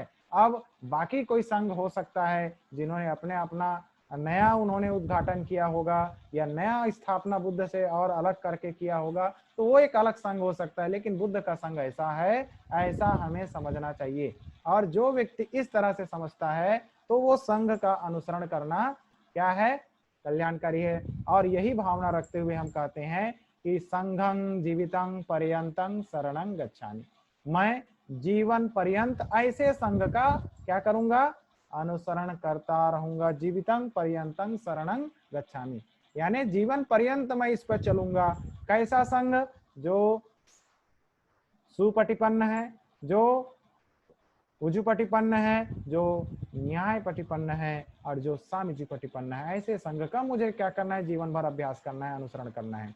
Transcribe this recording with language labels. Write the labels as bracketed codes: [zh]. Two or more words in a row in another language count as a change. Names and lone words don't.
[hi] अब बाकी कोई संघ हो सकता है जिन्होंने अपने अपना नया उन्होंने उद्घाटन किया होगा या नया स्थापना बुद्ध से और अलग करके किया होगा, तो वो एक अलग संघ हो सकता है, लेकिन बुद्ध का संघ ऐसा है, ऐसा हमें समझना चाहिए। और जो व्यक्ति इस तरह से समझता है तो वो संघ का अनुसरण करना क्या है, कल्याणकारी है। और यही भावना रखते हुए हम कहते हैं कि [pi] संघं जीवितं पर्यंतं शरणं गच्छामि, [hi] मैं जीवन पर्यंत ऐसे संघ का क्या करूंगा, अनुसरण करता रहूंगा। [pi] जीवितं पर्यंतं शरणं गच्छामि, [hi] यानी जीवन पर्यंत मैं इस पर चलूंगा। कैसा संघ, जो सुपटिपन्न है, जो उजुपटिपन्न है, जो [pi] न्याय पटिपन्न [hi] है और जो [pi] सामीजी पटिपन्न [hi] है, ऐसे संघ का मुझे क्या करना है, जीवन भर अभ्यास करना है, अनुसरण करना है।